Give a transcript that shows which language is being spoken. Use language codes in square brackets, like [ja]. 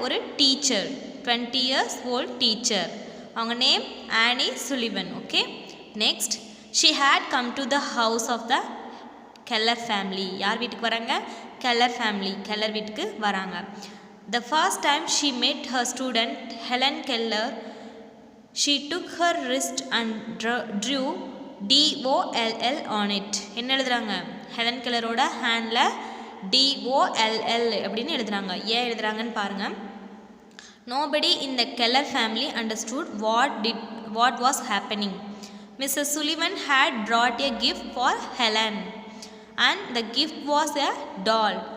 [ta] ஒரு teacher, [en] 20 years old teacher. [ta] அவங்க name Aani Sullivan. [en] Okay, next she had come to the house of the Keller family. [ta] யார் வீட்டுக்கு வராங்க? Keller family, Keller வீட்டுக்கு வராங்க. [en] The first time she met her student Helen Keller, she took her wrist and drew DOLL on it. [ta] என்ன எழுதுறாங்க? Helen கெல்லரோட handle DOLL அப்படின்னு எழுதுறாங்க. ஏன் எழுதுறாங்கன்னு பாருங்க. [en] Nobody in the Keller family understood what was happening. Mrs. Sullivan had brought a gift for Helen, and the gift was a doll.